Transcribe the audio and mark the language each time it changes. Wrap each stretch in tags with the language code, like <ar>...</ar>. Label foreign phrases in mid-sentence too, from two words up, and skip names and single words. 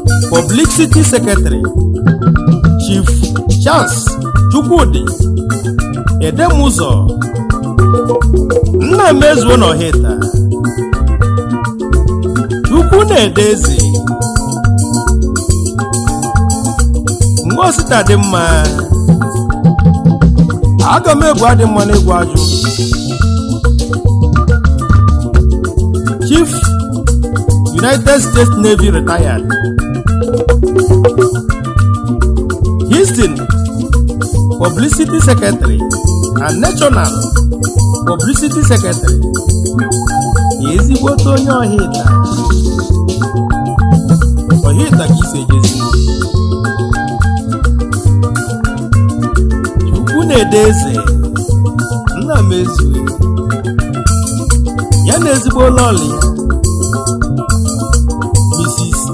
<en>Publicity Secretary,</en> <ig>Chief Charles Chukwudi, Edemụzọ, Nna Mezuo n'Ọhịta, Chukwu na-ede eze, Nwa Osita dị mma, aga m ebu adị mma n'egwu ajụ.</ig> <en>Chief United States Navy retired, Houston Publicity Secretary and National Publicity Secretary.</en> <ig>Ezigbote onye Ọhịta. Ọhịta ka isi ejezi. Chukwu na-ede eze. Nna m ezue. ya na ezigbo lọlị, Mrs.</ig>